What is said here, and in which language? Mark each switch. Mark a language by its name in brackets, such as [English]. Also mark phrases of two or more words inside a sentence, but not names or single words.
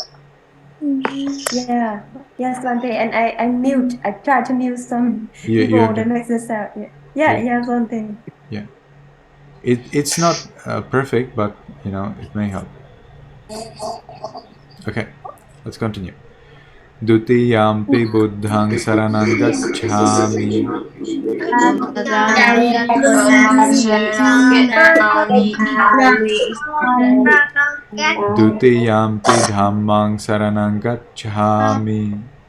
[English] Yeah, yes, one day, and I try to mute some people that makes the sound. Yeah, one thing. Yeah, it's not perfect, but you know, it may help. Okay, let's continue. [Pali] Dutiyampi buddhang saranang gacchami. Dutiyampi dhammang saranang gacchami.